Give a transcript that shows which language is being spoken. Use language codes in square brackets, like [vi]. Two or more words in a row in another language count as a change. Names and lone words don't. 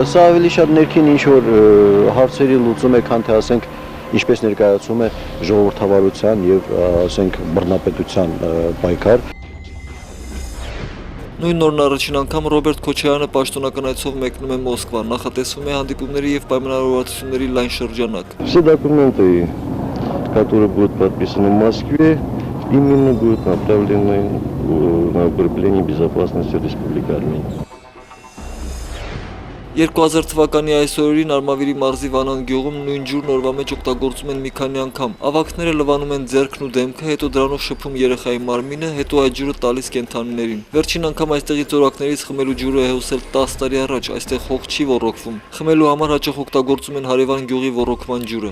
[hy] Սա ավելի շատ ներքին ինչ որ հարցերի լուծում է, քան թե ասենք ինչպես ներկայացում է ժողովրդավարության եւ ասենք բռնապետության պայքար։ Նույն օրն առաջին անգամ Ռոբերտ Քոչարյանը պաշտոնական այցով մեկնում է Մոսկվա, նախատեսվում է հանդիպումների եւ պայմանավորվածությունների լայն շրջանակ։ [ru] Все документы, которые будут подписаны в Москве, именно будут направлены на укрепление безопасности Республики Армения։ [hy] 2000 թվականի այսօրին Արմավիրի մարզի Վանան գյուղում նույն ջուրն օրվա մեջ օգտագործում են մի քանի անգամ։ Ավագները լվանում են ձեռքն ու դեմքը, հետո դրանով շփում երեխայի մարմինը, հետո այդ ջուրը տալիս կենդանիներին։ Վերջին անգամ այստեղի ծորակներից խմելու ջուրը է հոսել 10 տարի առաջ, այստեղ հող չի ոռոգվում։ Խմելու համար հաճախ օգտագործում են հարևան գյուղի ոռոգման ջուրը։